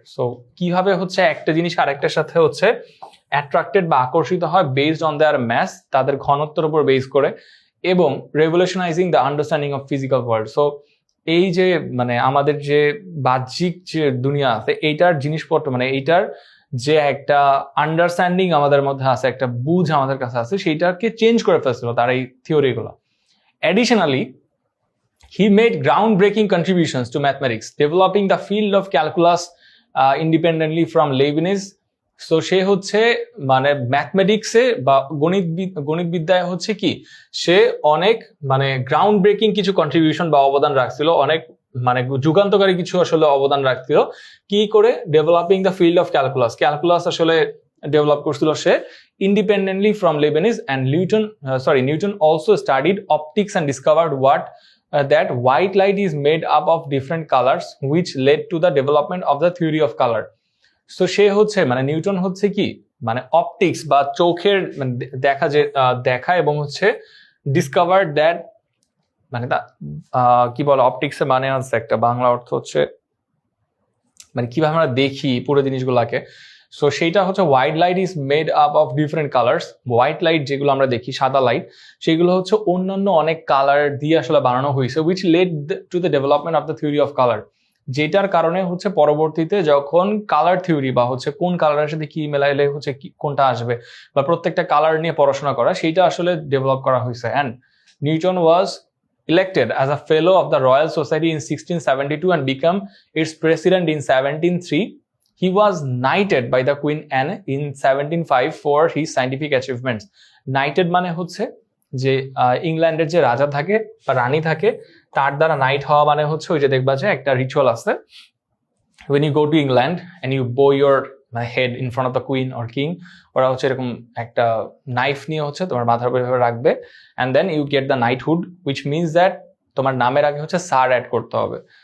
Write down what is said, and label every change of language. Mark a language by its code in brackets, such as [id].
[bn] So কিভাবে হচ্ছে একটা জিনিস আরেকটার সাথে হচ্ছে অ্যাট্রাক্টেড বা আকর্ষিত হয় বেসড অন দেয়ার ম্যাস, তাদের ঘনত্বের উপর বেস করে, এবং [en] Revolutionizing the understanding of physical world. [bn] So এই যে মানে আমাদের যে বাহ্যিক যে দুনিয়া আছে, এইটার জিনিসপত্র মানে এইটার যে একটা আন্ডারস্ট্যান্ডিং আমাদের মধ্যে আছে, একটা বুঝ আমাদের কাছে আছে, সেইটাকে চেঞ্জ করে ফেলছিল তার এই থিওরিগুলো। [en] Additionally, he made groundbreaking contributions to mathematics, developing the field of calculus independently from Leibniz. [bn] So সে হচ্ছে মানে ম্যাথমেটিক্সে বা গণিত বিদ্যায় হচ্ছে কি, সে অনেক মানে গ্রাউন্ড ব্রেকিং কিছু কন্ট্রিবিউশন বা অবদান রাখছিল, অনেক মানে যুগান্তকারী কিছু আসলে অবদান রাখছিল। কি করে? [en] developing the field of calculus [bn] আসলে ডেভেলপ করছিল সে [en] independently from Leibniz, and Newton also studied optics and discovered that white light is made up of different colors, which led to the development of the theory of color. [bn] So সে হচ্ছে মানে Newton হচ্ছে কি মানে optics বা চোখের মানে দেখা এবং হচ্ছে [en] discovered that [bn] মানে কি বলে অপটিক্স এর মানে আছে একটা বাংলা অর্থ হচ্ছে মানে কিভাবে আমরা দেখি পুরো জিনিসগুলোকে। সো সেইটা হচ্ছে [en] White light is made up of different colours. [bn] White light যেগুলো আমরা দেখি, সাদা লাইট, সেগুলো হচ্ছে অন্যান্য অনেক কালার দিয়ে আসলে বানানো হয়েছে, [en] Which led to the development of the theory of colour. [bn] যেটার কারণে হচ্ছে পরবর্তীতে যখন কালার থিওরি বা হচ্ছে কোন কালারের সাথে কি মেলাইলে হচ্ছে কোনটা আসবে বা প্রত্যেকটা কালার নিয়ে পড়াশোনা করা, সেইটা আসলে ডেভেলপ করা হয়েছে। [en] And Newton was elected as a fellow of the Royal Society in 1672 and became its president in 1703. He was knighted by the Queen Anne in 1705 for his scientific achievements. [bn] Knighted মানে হচ্ছে যে ইংল্যান্ডের যে রাজা থাকে বা রানী থাকে, তার দ্বারা নাইট হওয়া মানে হচ্ছে ওই যে দেখবা যে একটা রিচুয়াল আছে, [en] when you go to England and you bow your head in front of the queen or king, [bn] ওরা হচ্ছে এরকম একটা নাইফ নিয়ে হচ্ছে তোমার মাথার উপর রাখবে, [en] and then you get the knighthood, which means that [bn] তোমার নামের আগে হচ্ছে স্যার অ্যাড করতে হবে।